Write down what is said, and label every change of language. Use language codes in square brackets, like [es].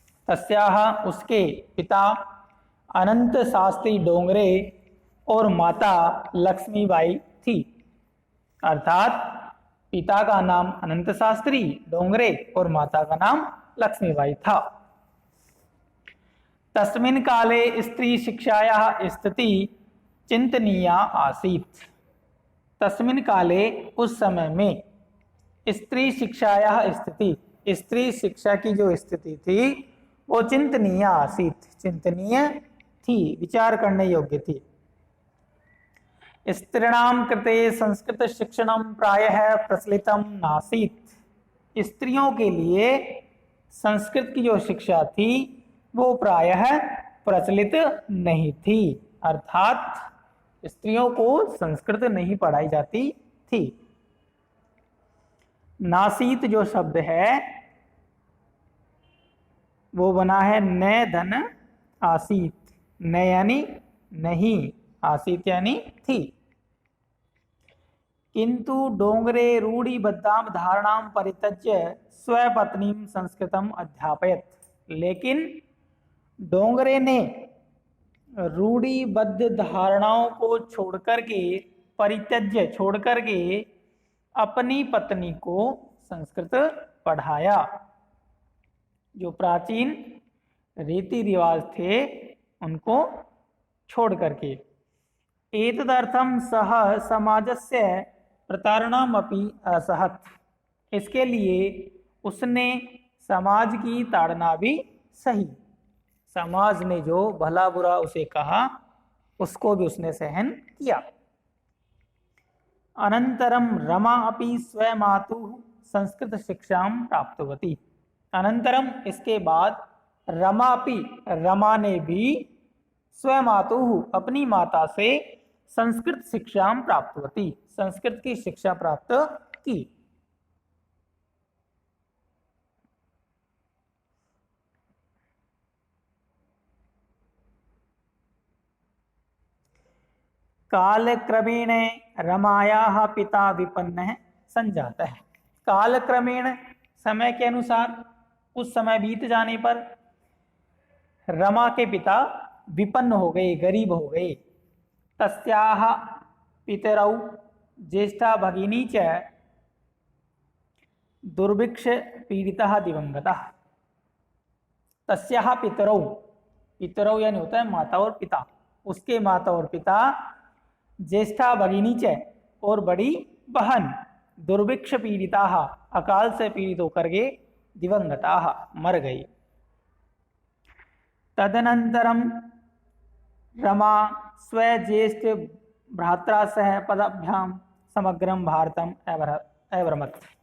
[hi] तस्याः उसके पिता अनंत शास्त्री डोंगरे और माता लक्ष्मीबाई थी। अर्थात पिता का नाम अनंत शास्त्री डोंगरे और माता का नाम लक्ष्मीबाई था। [sa] तस्मिन् काले स्त्री शिक्षायाः स्थिति चिंतनीया आसीत्। तस्मिन् काले [hi] उस समय में [sa] स्त्री शिक्षायाः स्थिति, [hi] स्त्री शिक्षा की जो स्थिति थी वो [sa] चिंतनीय आसीत्, [hi] चिंतनीय थी, विचार करने योग्य थी। [sa] स्त्रीणां कृते संस्कृत शिक्षणं प्रायः प्रचलितं नासीत्। [hi] स्त्रियों के लिए संस्कृत की जो शिक्षा थी वो प्रायः प्रचलित नहीं थी। अर्थात स्त्रियों को संस्कृत नहीं पढ़ाई जाती थी। नासीत जो शब्द है वो बना है न धन आसीत। न यानी नहीं, आसीत यानी थी। [sa] किंतु डोंगरे रूढ़िबद्धां धारणां परित्यज्य स्वपत्नीं संस्कृतम अध्यापयत। [hi] लेकिन डोंगरे ने रूढ़िबद्ध धारणाओं को छोड़कर के अपनी पत्नी को संस्कृत पढ़ाया। जो प्राचीन रीति रिवाज थे उनको छोड़ करके। [sa] एतदर्थं सह समाजस्य प्रतारणामपि असहत। [hi] इसके लिए उसने समाज की ताड़ना भी सही। समाज ने जो भला बुरा उसे कहा उसको भी उसने सहन किया। [sa] अनंतरम रमा अपि स्वमातुः संस्कृत शिक्षां प्राप्तवती। [hi] अनंतरम इसके बाद रमा ने भी स्वमातुः अपनी माता से [sa] संस्कृत शिक्षां प्राप्तवती, [hi] संस्कृत की शिक्षा प्राप्त की। [sa] कालक्रमेण रमायाः पिता विपन्नः संजातः। [hi] कालक्रमेण समय के अनुसार, कुछ समय बीत जाने पर रमा के पिता विपन्न हो गए, गरीब हो गए। [sa] तस्याः पितरौ ज्येष्ठा भगिनी च दुर्भिक्ष पीड़ितः दिवंगतः। तस्याः पितरौ [hi] यानी होता है माता और पिता। उसके माता और पिता [sa] ज्येष्ठा भगिनी च [hi] और बड़ी बहन [sa] दुर्भिक्ष पीड़िता, [hi] अकाल से पीड़ित होकर के दिवंगता मर गई। [sa] तदनंतरम रमा स्वज्येष्ठ भ्रात्रा सह पदाभ्याम समग्रम भारतम अभ्रमत।